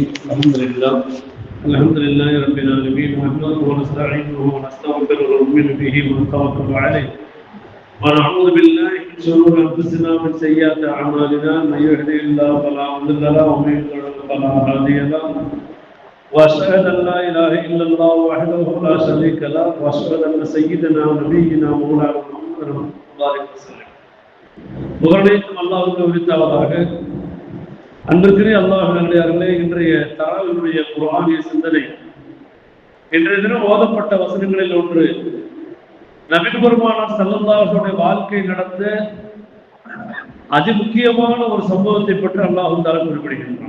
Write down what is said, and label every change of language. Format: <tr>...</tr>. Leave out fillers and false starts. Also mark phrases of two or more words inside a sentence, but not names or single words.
<ar>الحمد لله رب العالمين، نحمده ونستعينه ونستغفره ونؤمن به ونتوكل عليه، ونعوذ بالله من شرور انفسنا ومن سيئات اعمالنا، من يهده الله فلا مضل له ومن يضلل فلا هادي له، واشهد ان لا اله الا الله وحده لا شريك له، واشهد ان سيدنا ونبينا مولانا محمد صلى الله عليه وسلم.</ar> <ta>புகழனைத்தும் அல்லாஹ்வுக்கு உரித்தாவதாக. அன்பிற்குரிய அல்லாஹ்வினுடைய இன்றைய தராவினுடைய குர்ஆனிய சிந்தனை, இன்றைய தினம் ஓதப்பட்ட வசனங்களில் ஒன்று, நபிகள் பெருமானார்</ta> <ar>صلى الله عليه وسلم</ar> <ta>வாழ்க்கை நடந்த அதி முக்கியமான ஒரு சம்பவத்தை பற்றி</ta> <ar>الله تعالى</ar> <ta>குறிப்பிடுகின்றான்.</ta>